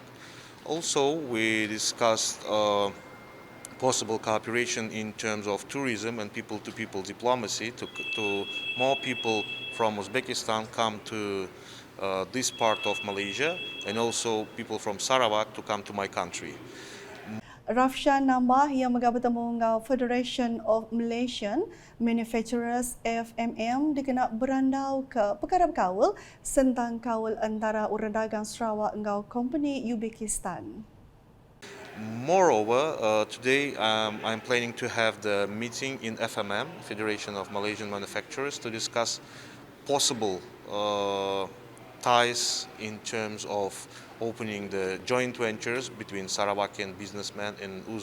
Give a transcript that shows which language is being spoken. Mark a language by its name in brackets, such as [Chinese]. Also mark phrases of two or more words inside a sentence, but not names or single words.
[English] Also, we discussed possible cooperation in terms of tourism and people-to-people diplomacy to more people from Uzbekistan come to this part of Malaysia, and also people from Sarawak to come to my country. [Iban] Rafshan nambah yang megah bertemu dengan Federation of Malaysian Manufacturers FMM dikena berandau ke perkara berkawal tentang kawal antara urang dagang Sarawak dengan company Uzbekistan. [English] Moreover, today I'm planning to have the meeting in FMM, Federation of Malaysian Manufacturers, to discuss possible ties in terms of opening the joint ventures between Sarawakian businessmen and